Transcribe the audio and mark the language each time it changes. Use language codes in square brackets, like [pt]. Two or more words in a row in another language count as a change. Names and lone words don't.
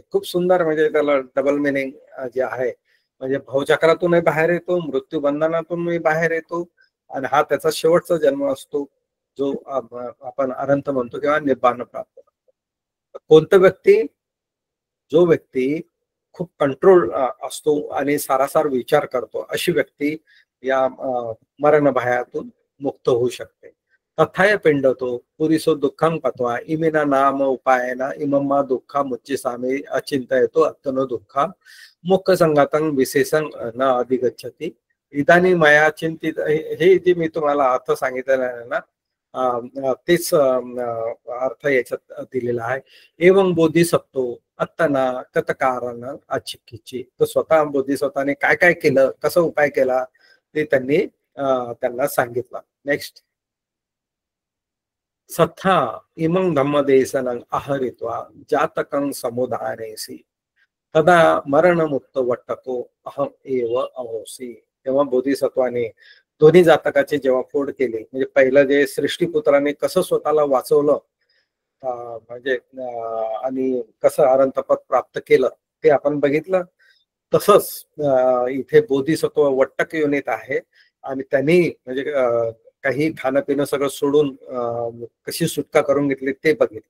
[mr] खूप सुंदर, म्हणजे त्याला [en] double meaning [mr] जे आहे, म्हणजे भवचक्रातूनही बाहेर येतो, मृत्यू बंधनातूनही बाहेर येतो, आणि हा त्याचा शेवटचा जन्म असतो, जो आपण अनंत म्हणतो किंवा निर्वाण प्राप्त करतो. कोणतं व्यक्ती, जो व्यक्ती खूप कंट्रोल असतो आणि सारासार विचार करतो, अशी व्यक्ती या मरण भयातून मुक्त होऊ शकते. [pi] तथाय पिंडतो पुरीसो दुःखं पत्वा इमिना नाम उपायना इमम्मा दुःखा मुच्ची सामे अचिंतयतो अत्तनो दुःखा मुख्य संगातं विशेषं न अधिगच्छति. इदानी मया चिंतित, [mr] हे जे मी तुम्हाला अर्थ सांगितलेला आहे ना, तेच अर्थ याच्यात दिलेला आहे. [pi] एवं बोधिसत्व अत्तना कथकारण अचिक्कीची. [mr] तर स्वतः बोधिसत्वाने काय काय केलं, कसा उपाय केला, ते त्यांना सांगितलं. नेक्स्ट. [pi] सत्था इमं धम्मदेशनं आहरित्वा जातकं समुदानेसी तदा मरणमुक्त वट्टको अहम एव अहोसी. [mr] तेव्हा बोधिसत्वाने दोन्ही जातकाचे जेव्हा फोड केले, म्हणजे पहिलं जे सृष्टीपुत्राने कसं स्वतःला वाचवलं, म्हणजे आणि कसं अनंतपद प्राप्त केलं ते आपण बघितलं, तसंच इथे बोधिसत्व वट्टक योनीत आहे, आणि त्यांनी म्हणजे काही खाणं पिणं सगळं सोडून कशी सुटका करून घेतली ते बघितलं.